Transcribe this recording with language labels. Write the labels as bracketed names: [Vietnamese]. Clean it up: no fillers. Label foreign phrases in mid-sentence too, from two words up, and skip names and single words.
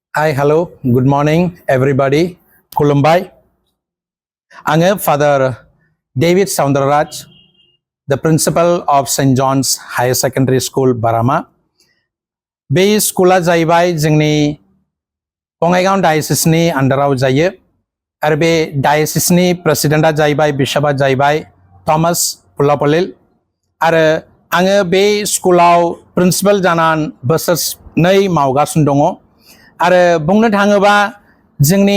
[English] Hi, hello, good morning, everybody. Kulumbai. I'm Father David Soundarraj, the principal of St. John's Higher Secondary School, Barama. [Bodo] Be school जाहैबाय जोंनि बङाइगाव डायसिसनि आन्डाराव जायो आरो बे डायसिसनि प्रेसिडेन्टआ जाहैबाय बिशपआ जाहैबाय थमास पुलापलिल आरो आङो बे स्कुलाव प्रिन्सिपाल जानानै बोसोरनै मावगासिनो दङ आरो बुंनो थाङोबा जोंनि